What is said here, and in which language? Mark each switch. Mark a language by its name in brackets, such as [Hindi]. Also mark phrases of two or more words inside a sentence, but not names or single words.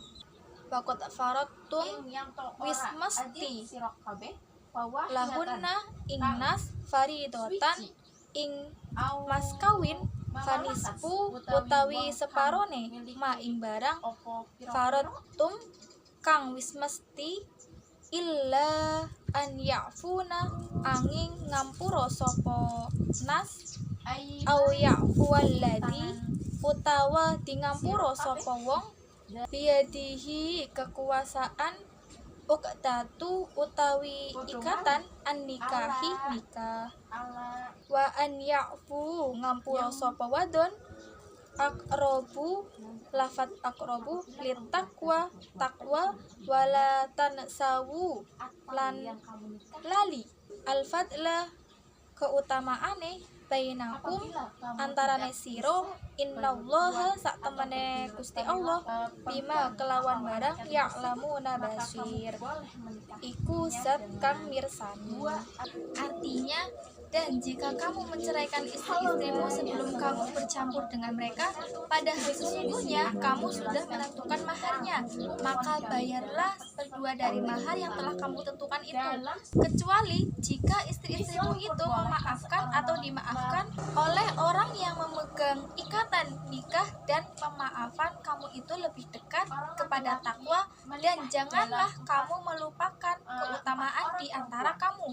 [Arabic] فقد فرضتم [Javanese] wis mesti lahunna ingnas faridatan ing mas kawin fanisfu utawi separone ma ing barang faradtum kang wis mesti [Arabic] إلا أن يعفون [Javanese] angin ngampura sapa nas [Arabic] أو يعفو الذي [Javanese] utawa di ngampura sapa wong biadihi kekuasaan uqdatu utawi ikatan [Arabic] النكاح [Javanese] nikah [Arabic] وأن يعفو [Javanese] ngampura sapa wadon aqrabu lafat [Arabic] أقرب للتقوى [Javanese] takwa [Arabic] ولا تنسوا [Javanese] lan lali al-fadla keutamaane bainakum antarane sira innallaha sak temene Gusti Allah bima kelawan barang [Arabic] يعلمون بصير [Javanese] iku zat kang mirsani. [Indonesian] Artinya, dan jika kamu menceraikan istri-istrimu sebelum kamu bercampur dengan mereka, padahal sesungguhnya kamu sudah menentukan maharnya, maka bayarlah berdua dari mahar yang telah kamu tentukan itu, kecuali jika istri-istrimu itu memaafkan atau dimaafkan oleh orang yang memegang ikatan nikah, dan pemaafan kamu itu lebih dekat kepada takwa, dan janganlah kamu melupakan keutamaan di antara kamu.